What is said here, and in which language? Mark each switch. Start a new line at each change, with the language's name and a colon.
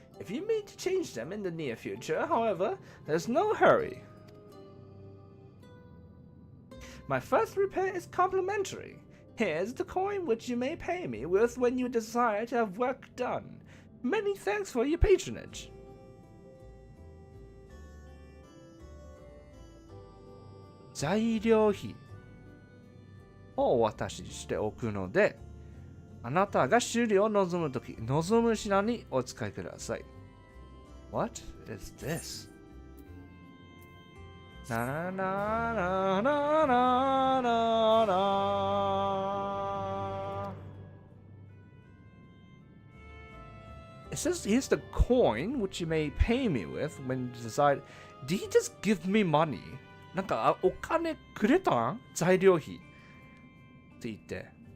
English: If you mean to change them in the near future, however, there's no hurry. My first repair is complimentary. Here's the coin which you may pay me with when you desire to have work done. Many thanks for your patronage.
Japanese: 材料費をお渡ししておくので、あなたが終了を望むとき、望む品にお使いください。
English: What is this? なななななななな It says here's the coin which you may pay me with when you decide. Did he just give me money?
Japanese: なんかお金くれたん材料費って言って。